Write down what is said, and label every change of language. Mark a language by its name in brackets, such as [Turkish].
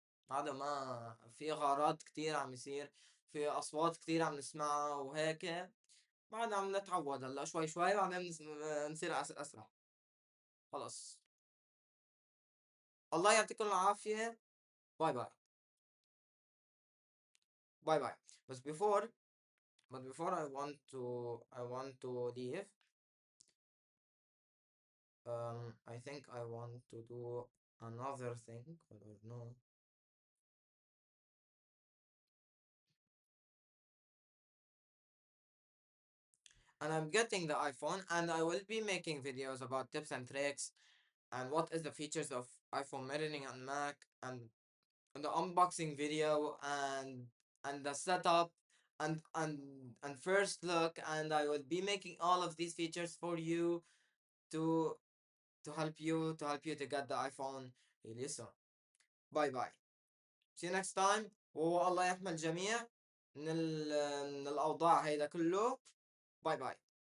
[Arabic] بعده ما في غارات كتير عم يصير، في أصوات كتير عم نسمعها وهيك. بعد عم نتعود هلا شوي شوي بعدين نصير أسرع. خلص. الله يعطيكم العافية. باي باي. باي باي. [English] بس before I want to leave. I think I want to do another thing, or no. And I'm getting the iPhone, and I will be making videos about tips and tricks, and what is the features of iPhone mirroring on Mac, and the unboxing video, and the setup, and first look, and I will be making all of these features for you to to help you to get the iPhone really soon. Bye bye. See you next time. [Arabic] والله يحمي الجميع من الأوضاع هيدا كله. باي باي.